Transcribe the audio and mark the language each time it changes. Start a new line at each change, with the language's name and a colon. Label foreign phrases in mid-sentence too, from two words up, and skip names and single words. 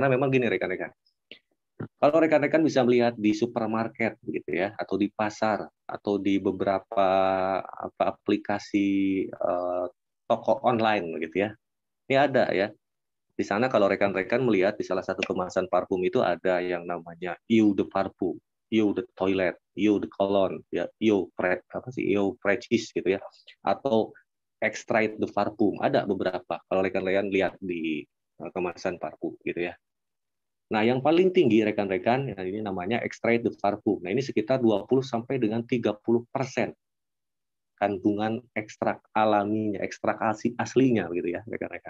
Indonesian: Karena memang gini rekan-rekan, kalau rekan-rekan bisa melihat di supermarket gitu ya, atau di pasar, atau di beberapa aplikasi toko online gitu ya, ini ada ya. Di sana kalau rekan-rekan melihat di salah satu kemasan parfum itu ada yang namanya
French: Eau de Parfum, Eau de Toilette, Eau de Cologne,
Indonesian: ya,
French: Eau Fraiche
Indonesian: gitu ya, atau
French: Extrait de Parfum.
Indonesian: Ada beberapa kalau rekan-rekan lihat di kemasan parfum gitu ya. Nah, yang paling tinggi rekan-rekan, ya, ini namanya
French: Extrait de Parfum.
Indonesian: Nah, ini sekitar 20 sampai dengan 30% kandungan ekstrak alaminya, ekstrak aslinya gitu ya rekan-rekan.